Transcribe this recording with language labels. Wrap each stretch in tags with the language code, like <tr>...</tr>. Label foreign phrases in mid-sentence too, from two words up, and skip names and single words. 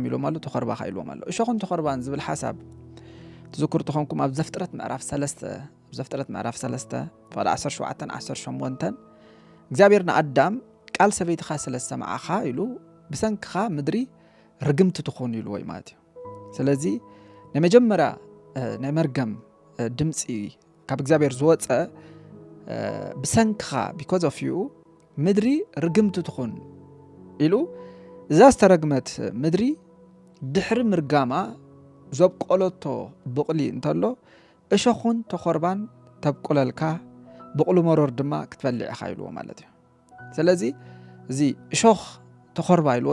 <ti>ኢሎም ኣሎ ተኾርባ ኸ ኢሎም ኣሎ እሾኽን ተኾርባን ዝብል ሓሳብ ትዝክሩ ትኾንኩም ኣብ ዘፍጥረት ምዕራፍ 3 ፈቅዲ 17 18 እግዚአብሔር ንኣዳም ቃል ሰበይትኻ ስለ ዝሰምዓኻ ኢሉ ብሰንክኻ ምድሪ ርግምቲ ትኾን ኢሉ ወይ ማለት እዩ ስለዚ ንመጀመርያ ናይ መርገም ድምፂ ካብ እግዚአብሔር ዝወፀ ብሰንክኻ</ti> <en>because of you</en> <ti>ምድሪ ርግምቲ ትኾን ኢሉ እዛ ዝተረግመት ምድሪ ድሕሪ ምርጋማ ዘብቆለቶ ብቕሊ እንተሎ እሾኹን ተኾርባን ተብቆለልካ ብቕሉ መሮር ድማ ክትበልዕ ኢኻ ኢልዎ ማለት እዩ ስለዚ እዚ እሾኽ ተኾርባ ኢልዎ</ti>